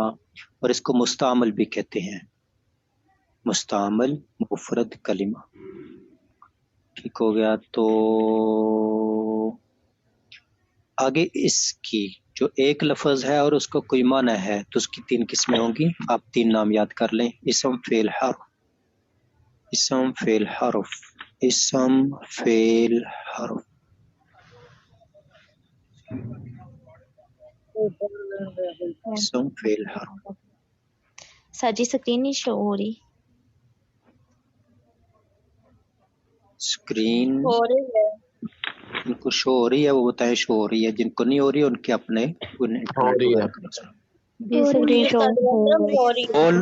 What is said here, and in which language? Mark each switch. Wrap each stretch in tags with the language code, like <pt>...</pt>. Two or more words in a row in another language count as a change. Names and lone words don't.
<ur>اور اس کو مستعمل بھی کہتے ہیں، مستعمل، مفرد، کلمہ. ٹھیک ہو گیا. تو آگے اس کی جو ایک لفظ ہے اور اس کا کوئی معنی ہے تو اس کی 3 قسمیں ہوں گی. آپ 3 نام یاد کر لیں، اسم، فعل، حرف. اسم فعل حرف، اسم فعل حرف، اسم فعل حرف. سر جی اسکرین نہیں شو ہو رہی. اسکرین ہو رہی ہے. جن کو شو ہو رہی ہے وہ بتائیں شو ہو رہی ہے، جن کو نہیں ہو رہی ہے ان کے اپنے انٹرنیٹ وغیرہ کا مسئلہ. جی اسکرین شو ہو رہی ہے.</ur>